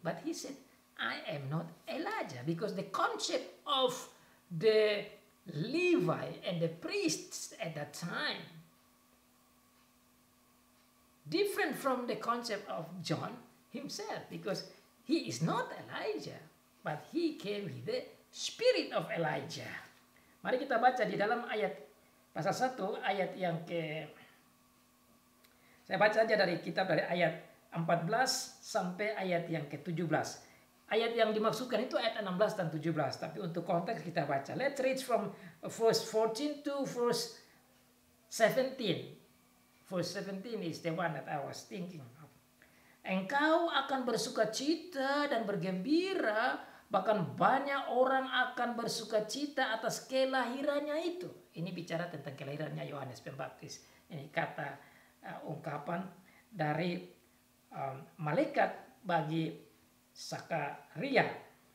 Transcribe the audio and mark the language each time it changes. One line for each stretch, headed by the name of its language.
English: But he said, I am not Elijah. Because the concept of the Levi and the priests at that time different from the concept of John himself, because he is not Elijah, but he came with the spirit of Elijah.
Indonesian: Mari kita baca di dalam ayat pasal 1 ayat yang saya baca aja dari kitab dari ayat 14 sampai ayat yang ke-17. Ayat yang dimaksudkan itu ayat 16 dan 17. Tapi untuk konteks kita baca.
English: Let's read from verse 14 to verse 17. Verse 17 is the one that I was thinking of.
Indonesian: Engkau akan bersukacita dan bergembira, bahkan banyak orang akan bersukacita atas kelahirannya itu. Ini bicara tentang kelahirannya Yohanes Pembaptis. Ini kata ungkapan dari malaikat bagi Sakaria.